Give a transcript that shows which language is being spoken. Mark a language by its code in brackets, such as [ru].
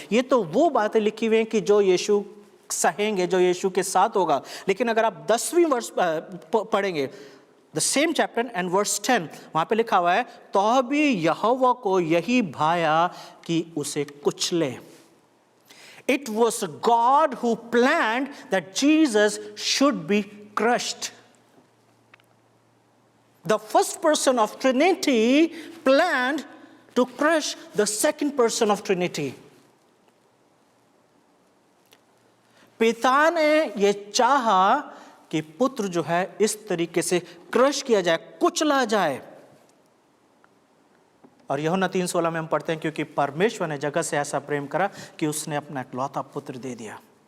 [hi] ये तो वो बातें लिखी हुई हैं कि जो यीशु सहेंगे, जो यीशु के साथ होगा। लेकिन अगर आप 10वीं वर्ष पढ़ेंगे, [en] the same chapter and verse 10, [hi] वहां पे लिखा हुआ है, तो भी यहोवा को यही भाया कि उसे कुचले। [en] It was God who planned that Jesus should be crushed. The first person of Trinity planned to crush the second person of Trinity. [hi] पिता ने ये चाहा कि पुत्र जो है इस तरीके से क्रश किया जाए, कुचला जाए। और यूहन्ना 3:16 में हम पढ़ते हैं, क्योंकि परमेश्वर ने जगत से ऐसा प्रेम करा कि उसने अपना इकलौता पुत्र दे दिया।